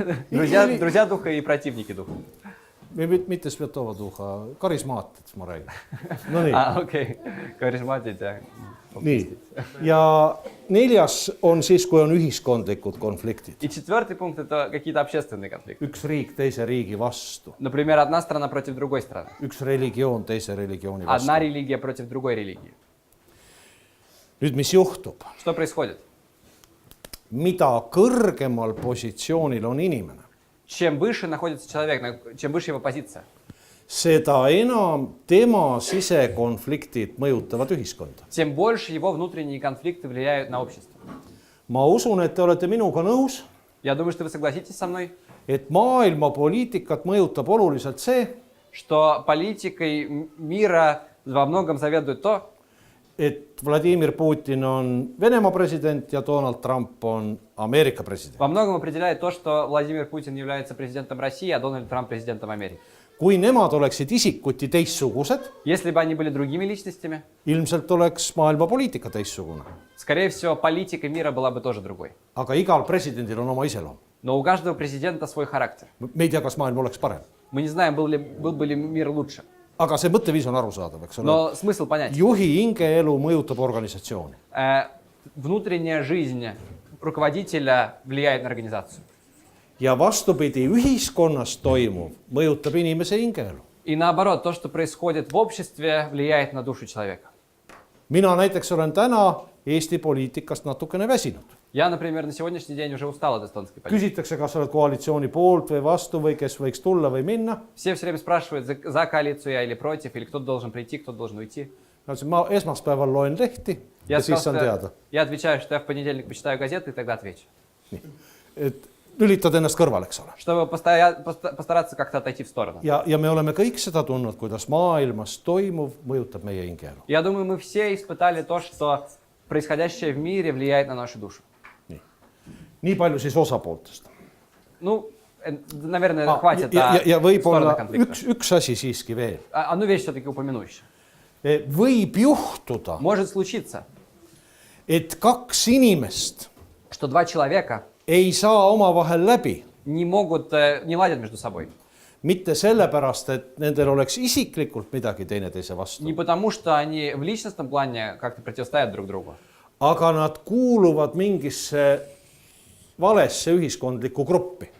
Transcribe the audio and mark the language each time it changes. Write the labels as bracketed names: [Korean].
[Russian] Друзья духа и противники духа. [Estonian] Mitte [Russian] Святого Духа, [Estonian] karismaatid, ma räägin. No nii. Окей. Karismaatid ja... Nii. Ja 4. on siis, kui on ühiskondlikud konfliktid. [Russian] И 4 пункт это какие-то общественные конфликты. [Estonian] Üks riik teise riigi vastu. [Russian] Например, одна страна против другой страны. [Estonian] Üks religioon teise religiooni vastu. [Russian] Одна религия против другой религии. [Estonian] Nüüd, mis juhtub? [Russian] Что происходит? [Estonian] Mida kõrgemal positsioonil on inimene, [Russian] Чем выше находится человек, чем выше его позиция, [Estonian] seda enam tema sisekonfliktid mõjutavad ühiskonda. [Russian] тем больше его внутренние конфликты влияют на общество. [Estonian] Ma usun, et te olete minuga nõus, [Russian] Я думаю, что вы согласитесь со мной, [Estonian] et maailma poliitikat mõjutab oluliselt see, [Russian] что политикой мира во многом заведует то, [Estonian] et Vladimir Putin on Venemaa president ja Donald Trump on Ameerika president. [Russian] во многом определяет то, что Владимир Путин является президентом России, а Дональд Трамп президентом Америки. [Estonian] Kui nemad oleksid isikuti teistsugused, [Russian] Если бы они были другими личностями, [Estonian] ilmselt oleks maailma poliitika teistsugune. [Russian] скорее всего, политика мира была бы тоже другой. [Estonian] Aga igal presidendil on oma iseloom. [Russian] Но у каждого президента свой характер. [Estonian] Me ei tea, kas maailm oleks parem. [Russian] Мы не знаем, был бы ли мир лучше. [Estonian] aga see mõtteviis on arusaadav, eks ole. [Russian] Но смысл понять. [Estonian] Juhi hingeelu mõjutab organisatsiooni. [Russian] Внутренняя жизнь руководителя влияет на организацию. [Estonian] Ja vastupidi, ühiskonnas toimuv mõjutab inimese hingeelu. [Russian] И наоборот, то, что происходит в обществе, влияет на душу человека. [Estonian] Mina näiteks olen täna Eesti poliitikast natukene väsinud. [Russian] Я, например, на сегодняшний день уже устал от эстонской политики. [Estonian] Küsitakse, kas oled koalitsiooni poolt või vastu või kes võiks tulla või minna. [Russian] Все время спрашивают, за коалицию я или против, или кто должен прийти, кто должен уйти. [Estonian] Ma esmaspäeval loen lehti ja siis saan teada. [Russian] Я отвечаю, что я в понедельник почитаю газеты и тогда отвечу. [Estonian] Et lülitad ennast kõrval, eks ole. [Russian] Чтобы постараться как-то отойти в сторону. [Estonian] Ja me oleme kõik seda tundnud, kuidas maailmas toimuv mõjutab meie hingeelu. [Russian] Я думаю, мы все испытали то, что происходящее в мире влияет на нашу душу. [Estonian] Nii palju siis osapooltest. [Russian] Ну, наверное, хватит [Estonian] ja võib-olla üks asi siiski veel. [Russian] Одну вещь все-таки упомяну еще. [Estonian] Võib juhtuda, [Russian] Может случиться, [Estonian] et kaks inimest [Russian] что два человека [Estonian] ei saa omavahel läbi. [Russian] не ладят между собой. [Estonian] Mitte sellepärast, et nendel oleks isiklikult midagi teineteise vastu. [Russian] Не потому, что они в личностном плане как-то противостоят друг другу. [Estonian] Aga nad kuuluvad mingisse valesse ühiskondlikku gruppi.